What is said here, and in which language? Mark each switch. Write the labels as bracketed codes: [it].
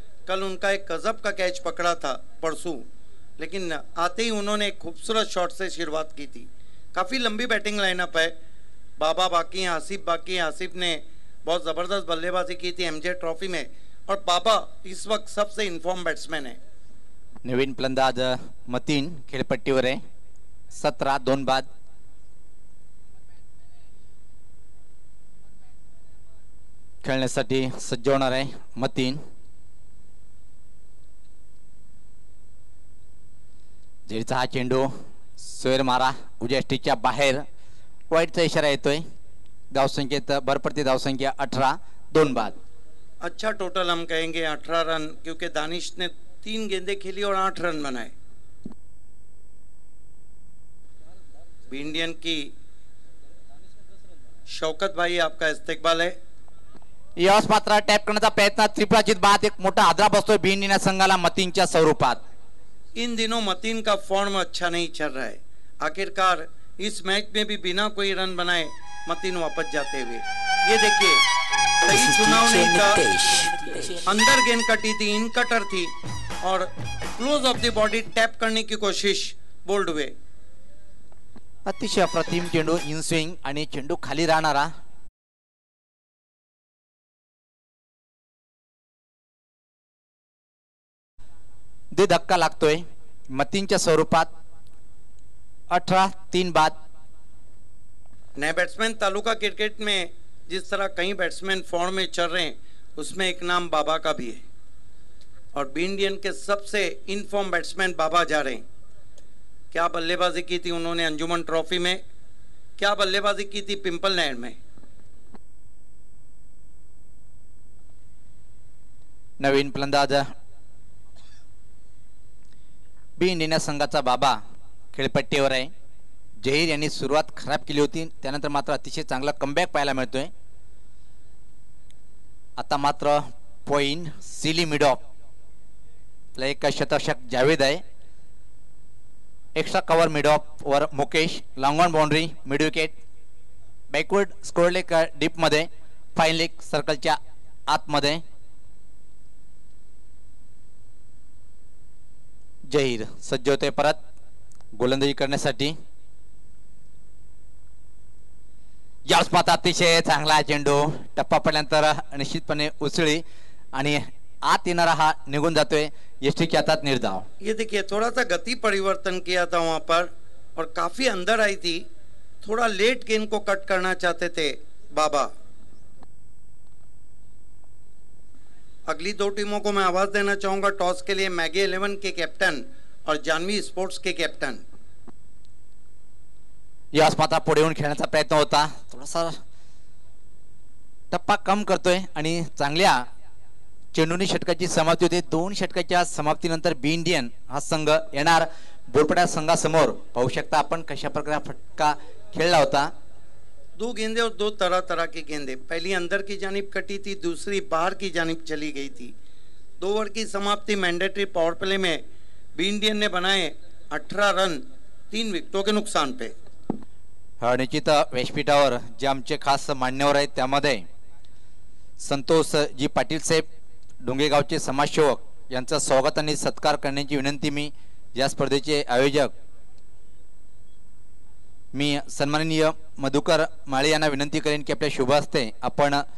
[hi] कल उनका एक गजब का कैच पकड़ा था परसों, लेकिन आते ही उन्होंने एक खूबसूरत शॉट से शुरुआत की थी. काफ़ी लंबी बैटिंग लाइनअप है. बाबा बाकी हैं, आसिफ बाकी हैं. आसिफ ने बहुत ज़बरदस्त बल्लेबाजी की थी एमजे ट्रॉफी में और बाबा इस वक्त सबसे इन्फॉर्म बैट्समैन है. [mr] नवीन फलंदाज मतीन खेळपट्टीवर आहे. 17-2 बाद. खेळण्यासाठी सज्ज होणार आहे मतीन. जेरीचा हा चेंडू सोयर मारा उजव्या स्टिकच्या बाहेर. वाईटचा इशारा येतोय. धावसंख्येत भरपडती धावसंख्या 18-2 बाद. [hi] अच्छा टोटल हम कहेंगे 18 रन, क्योंकि दानिश ने 3 गेंदें खेली और 8 रन बनाए. इंडियन की शौकत भाई आपका इस्तेकबाल है. [mr] यश मात्र टॅप करण्याचा प्रयत्न. त्रिपुराचित बाद. एक मोठा आदरा बसतोय बीएनडीना संघाला मतीनच्या स्वरूपात. [hi] इन दिनों मतीन का फॉर्म अच्छा नहीं चल रहा है. आखिरकार इस मैच में भी बिना कोई रन बनाए मतीन वापस जाते हुए. ये देखिए सही चुनाव नहीं था. अंदर गेंद कटी थी, इन कटर थी और [en] close of the body [hi] tap करने की कोशिश. बोल्ड हुए. [mr] अतिशय अप्रतिम चेंडू. इन स्विंग आणि चेंडू खाली राहणारा. दे धक्का लागतोय मतीनच्या स्वरूपात. 18-3 बाद. [hi] नए बैट्समैन तालुका क्रिकेट में जिस तरह कई बैट्समैन फॉर्म में चल रहे हैं, उसमें एक नाम बाबा का भी है और बी इंडियन के सबसे इनफॉर्म बैट्समैन बाबा जा रहे हैं. क्या बल्लेबाजी की थी उन्होंने अंजुमन ट्रॉफी में, क्या बल्लेबाजी की थी पिंपल नहर में. [mr] नवीन फलंदाज बी इंडियन संघाचा बाबा खेळपट्टीवर आहे. जहीर यांनी सुरुवात खराब केली होती, त्यानंतर मात्र अतिशय चांगला कमबॅक पाहायला मिळतोय. आता मात्र पॉइंट सिली मिडॉप एक शतक जावेद आहे. एक्स्ट्रा कव्हर मिडॉप वर Mukesh. Long on boundary mid wicket. Backward score leg deep मध्ये. फाईन लेग सर्कलच्या आतमध्ये. जहीर सज्ज होते परत गोलंदाजी करण्यासाठी. या स्पात अतिशय चांगला चेंडू. टप्पा पडल्यानंतर निश्चितपणे उसळी आणि आत येणारा हा निघून जातोय. यष्टीच्या हातात निर्धाव. [hi] ये देखिए थोड़ा सा गति परिवर्तन किया था वहां पर और काफी अंदर आई थी. थोड़ा लेट गेंद को कट करना चाहते थे बाबा. अगली 2 टीमों को मैं आवाज देना चाहूंगा टॉस के लिए. मैगी 11 के कैप्टन और जानवी स्पोर्ट्स के कैप्टन. [mr] यास मात्र पुढे येऊन खेळण्याचा प्रयत्न होता. थोडासा टप्पा कम करतोय आणि चांगल्या चेंडूनी षटकाची समाप्ती होते. 2 षटकाच्या समाप्तीनंतर बी इंडियन हा संघ येणार बोरपड्या संघासमोर. पाहू शकता आपण कशा प्रकारे फटका खेळला होता. [hi] 2 गेंदे और 2 तरह तरह की गेंदें. पहली अंदर की जानिब कटी थी, दूसरी बाहर की जानिब चली गई थी. 2 ओवर की समाप्ति मैंडेटरी पावर प्ले में बी इंडियन ने बनाए 18 रन 3 विकेटों के नुकसान पे. [mr] निश्चित व्यासपीठावर जे आमचे खास मान्यवर आहेत त्यामध्ये संतोष जी पाटील साहेब डोंगेगावचे समाजसेवक यांचा स्वागत आणि सत्कार करण्याची विनंती मी या स्पर्धेचे आयोजक मी सन्माननीय मधुकर माळे यांना विनंती करेन की आपल्या शुभ हस्ते आपण